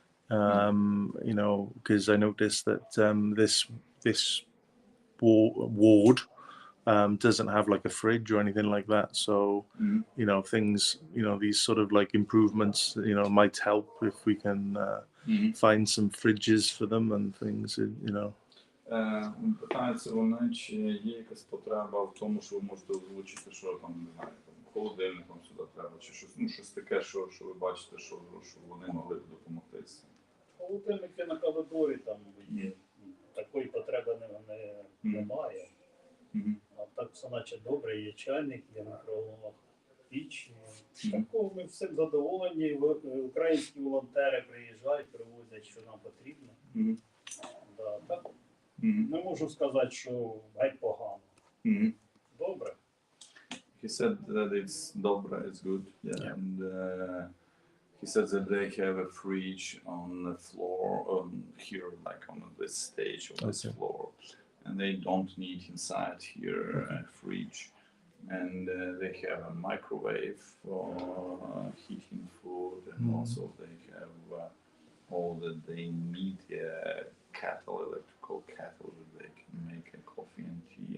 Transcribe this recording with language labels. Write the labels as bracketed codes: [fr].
[en] You know, because I noticed that this ward doesn't have like a fridge or anything like that. So, you know, things, you know, these sort of like improvements, you know, might help if we can find some fridges for them and things, you know. [uk] Питаються вони, чи є якась потреба в тому, що ви можете озвучити, що там, не знаю, там, холодильником сюди треба, чи щось, ну, щось таке, що ви бачите, що вони могли б допомогти з цим. Холодильники на коридорі там є. Такої потреби немає. А так все наче добре, є чайник, є мікроволновка піч. Такого ми всім задоволені. Українські волонтери приїжджають, привозять, що нам потрібно. Да, так, не можу сказати, що геть погано. Добре. [en] He said that it's добре, it's good, yeah. And he said that they have a fridge on the floor, here, like on this stage of this floor. And they don't need inside here a fridge. And they have a microwave for heating food, and also they have all that they need, kettle, electrical kettle, that they can make a coffee and tea.